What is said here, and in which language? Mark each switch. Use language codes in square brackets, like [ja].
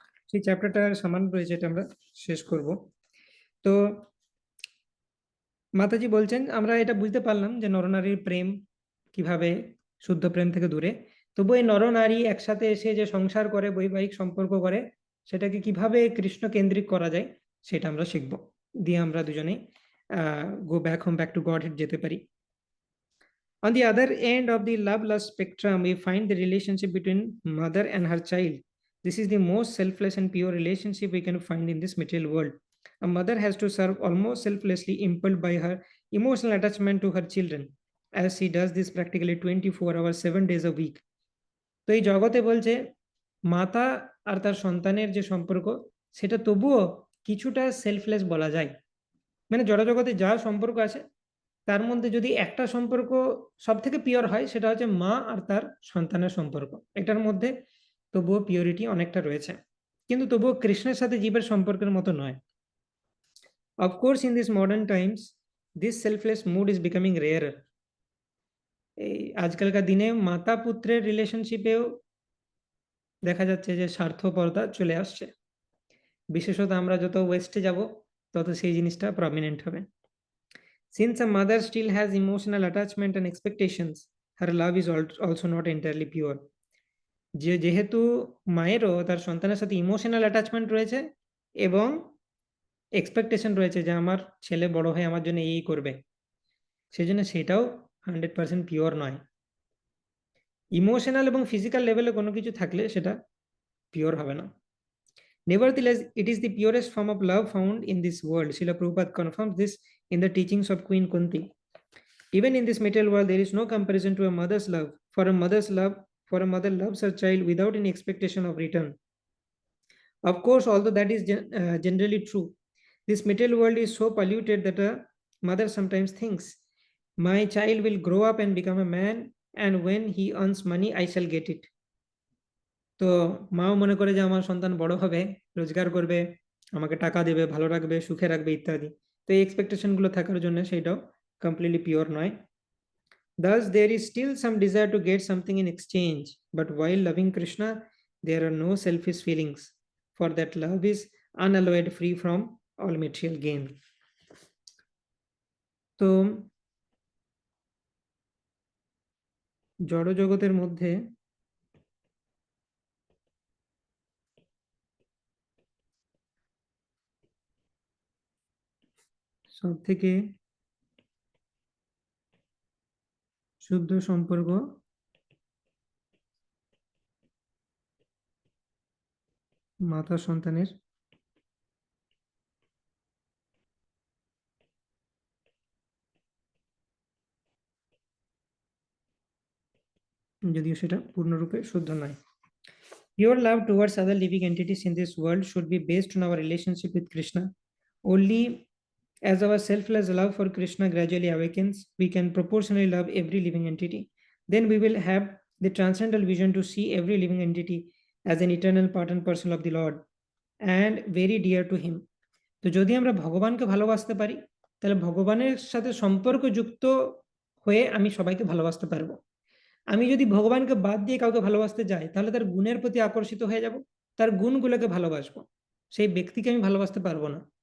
[bn] সেই চ্যাপ্টারটার সামান্য রয়েছে, এটা আমরা শেষ করব। তো মাতাজি বলছেন আমরা এটা বুঝতে পারলাম যে নরনারীর প্রেম কিভাবে শুদ্ধ প্রেম থেকে দূরে, তবু এই নরনারী একসাথে এসে যে সংসার করে, বৈবাহিক সম্পর্ক করে, সেটাকে কিভাবে কৃষ্ণ কেন্দ্রিক করা যায় সেটা আমরা শিখব। দিয়ে আমরা দুজনেই [en] Go back home, back to Godhead যেতে পারি। On the other end of the love lust spectrum, we find the relationship between mother and her child. This is the most selfless and pure relationship we can find in this material world. A mother has to serve almost selflessly, impelled by her emotional attachment to her children, as she does this practically 24 hours, 7 days a week. [bn] তো এই জগতে বলছে মাতা আর তার সন্তানের যে সম্পর্ক সেটা তবুও কিছুটা সেলফলেস বলা যায়। মানে জড়জগতে যা সম্পর্ক আছে তার মধ্যে যদি একটা সম্পর্ক সব থেকে পিওর হয় সেটা হচ্ছে মা আর তার সন্তানের সম্পর্ক। এটার মধ্যে তবুও পিওরিটি অনেকটা রয়েছে, কিন্তু তবুও কৃষ্ণের সাথে জীবের সম্পর্কের মতো নয়। [en] Of course in this modern times this selfless mood is becoming rare. [bn] এই আজকালকার দিনে মাতা পুত্রের রিলেশনশিপেও দেখা যাচ্ছে যে স্বার্থপরতা চলে আসছে। বিশেষত আমরা যত ওয়েস্টে যাব তত সেই জিনিসটা প্রমিনেন্ট হবে। [en] Since a mother still has emotional attachment and expectations, her love is also not entirely pure. [bn] যেহেতু মায়েরও তার সন্তানের সাথে ইমোশনাল অ্যাটাচমেন্ট রয়েছে এবং এক্সপেকটেশন রয়েছে যে আমার ছেলে বড় হয়ে আমার জন্য এই করবে, সেজন্য সেটাও 100% পিওর নয়। ইমোশনাল এবং ফিজিক্যাল লেভেলে কোনো কিছু থাকলে সেটা পিওর হবে না। [en] Nevertheless, it is the purest form of love found in this world. Srila Prabhupada confirms this in the teachings of Queen Kunti. Even in this material world, there is no comparison to a mother's love. For a mother loves her child without any expectation of return. Of course, although that is generally true, this material world is so polluted that a mother sometimes thinks, my child will grow up and become a man, and when he earns money, I shall get it. [bn] তো মাও মনে করে যে আমার সন্তান বড় হবে, রোজগার করবে, আমাকে টাকা দেবে, ভালো রাখবে, সুখে রাখবে ইত্যাদি। তো এই এক্সপেকটেশনগুলো থাকার জন্য সেটাও কমপ্লিটলি পিওর নয়। [en] Thus, there is still some desire to get something in exchange, but while loving Krishna, there are no selfish feelings, for that love is unalloyed, free from all material gain. [bn] তো জড় জগতের মধ্যে সব থেকে শুদ্ধ সম্পর্ক মাতা সন্তানের, যদিও সেটা পূর্ণরূপে শুদ্ধ নয়। [en] Pure love towards other living entities in this world should be based on our relationship with Krishna. Only as our selfless love for Krishna gradually awakens, we can proportionally love every living entity. Then we will have the transcendental vision to see every living entity as an eternal part and parcel of the Lord and very dear to him. [bn] তো যদি আমরা ভগবানকে ভালোবাসতে পারি তাহলে ভগবানের সাথে সম্পর্কযুক্ত হয়ে আমি সবাইকে ভালোবাসতে পারবো। আমি যদি ভগবানকে বাদ দিয়ে কাউকে ভালোবাসতে যাই তাহলে তার গুণের প্রতি আকর্ষিত হয়ে যাব, তার গুণগুলোকে ভালোবাসবো, সেই ব্যক্তিকে আমি ভালোবাসতে পারবো না।